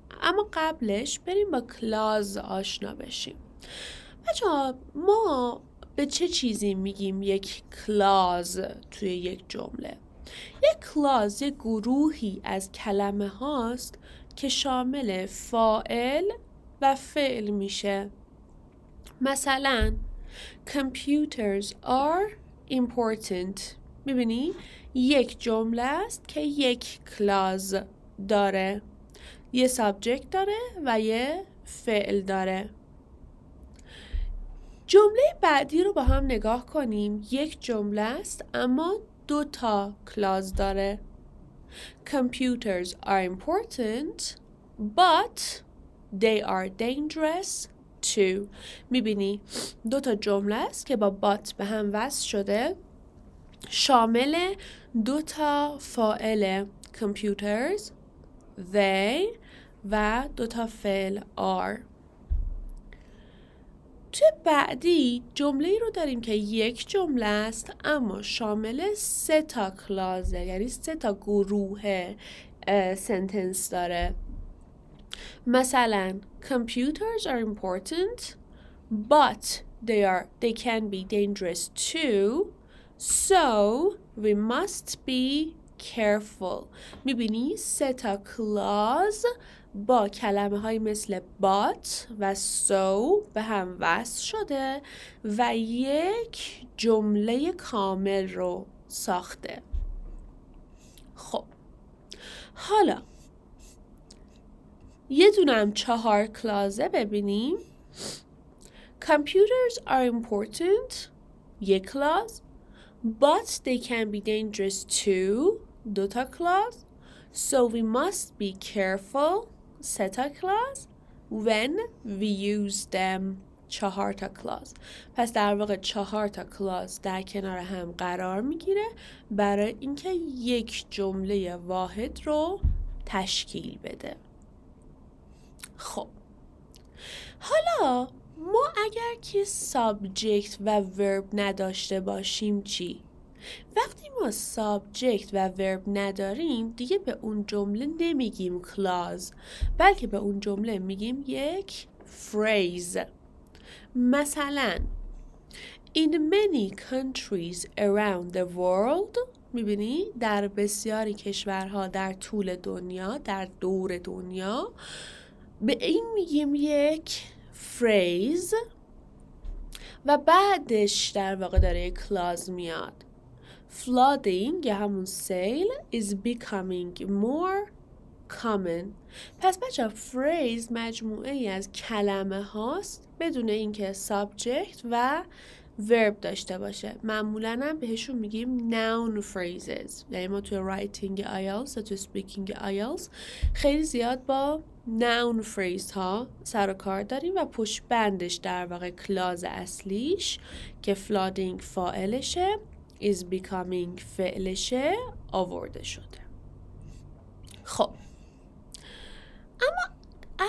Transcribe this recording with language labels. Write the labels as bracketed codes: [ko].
[fa] اما قبلش بریم با کلاز آشنا بشیم. بچه‌ها ما به چه چیزی میگیم یک کلاز توی یک جمله؟ یک کلاز یک گروهی از کلمه هاست که شامل فاعل و فعل میشه. مثلا [en] computers are important. [fa] میبینی؟ یک جمله است که یک کلاز داره، یه سابجکت داره و یه فعل داره. جمله بعدی رو با هم نگاه کنیم. یک جمله است اما 2 تا کلاز داره. [en] Computers are important but they are dangerous too. [fa] میبینی 2 تا جمله است که با but به هم وصل شده، شامل 2 تا فاعل computers they و 2 تا فعل are. توی بعدی جمله ای رو داریم که یک جمله است اما شامل 3 تا کلازه، یعنی 3 تا گروه سنتنس داره. مثلا [en] computers are important but they can be dangerous too so we must be careful. [fa] میبینی 3 تا کلاز با کلمه های مثل but و so به هم وصل شده و یک جمله کامل رو ساخته. خب حالا یه دونم 4 کلازه ببینیم. [en] Computers are important [fa] یک کلاز [en] but they can be dangerous too [fa] 2 تا کلاز [en] so we must be careful [fa] 3 تا کلاز [en] when we use them [fa] 4 تا کلاز. پس در واقع 4 تا کلاز در کنار هم قرار میگیره برای اینکه یک جمله واحد رو تشکیل بده. خب حالا ما اگر که سابجکت و ورب نداشته باشیم چی؟ وقتی ما سابجکت و ورب نداریم دیگه به اون جمله نمیگیم کلاز، بلکه به اون جمله میگیم یک فریز. مثلا [en] In many countries around the world [fa] میبینی در بسیاری کشورها در طول دنیا، در دور دنیا، به این میگیم یک فریز و بعدش در واقع داره یک کلاز میاد. [en] Flooding [fa] یا همون سیل [en] is becoming more common. [fa] پس بچه فریز مجموعه ای از کلمه هاست بدون اینکه سابجکت و ورب داشته باشه. معمولا هم بهشون میگیم noun phrases. یعنی ما توی writing IELTS و توی speaking IELTS خیلی زیاد با noun phrase ها سر و کار داریم و پشت بندش در واقع کلاز اصلیش که flooding فاعلشه is becoming فعلشه آورده شده. خب اما